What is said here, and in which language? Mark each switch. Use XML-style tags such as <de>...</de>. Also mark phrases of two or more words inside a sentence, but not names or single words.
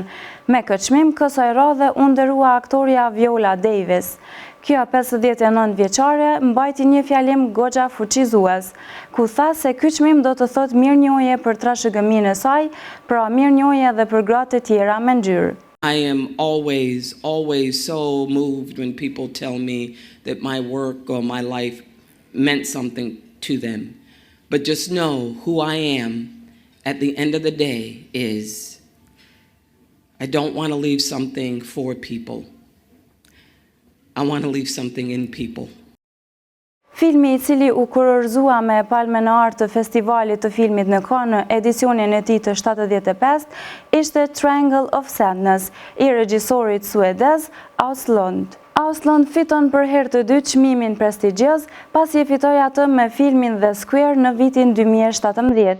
<sq>Me këtë çmim, kësaj radhe u nderua aktoria Viola Davis. Kjo 59 vjeçare mbajti një fjalim goxha fuqizues, ku tha se ky çmim do të thotë mirënjohje për trashëgiminë e saj, pra mirënjohje edhe për gratë të tjera me ngjyrë.</sq> <en>I am always so moved when people tell me that my work or my life meant something to them. But just know who I am at the end of the day is I don't want to leave something for people. I want to leave something in people.</en> <sq>Filmi i cili u kurorëzua me palmën e artë të festivalit të filmit në Cannes në edicionin e tij të 75 ishte Triangle of Sadness, i regjisorit suedez Auslund. Auslund fiton për herë të dytë çmimin prestigjioz, pasi e fitoi atë me filmin The Square në vitin 2017.</sq>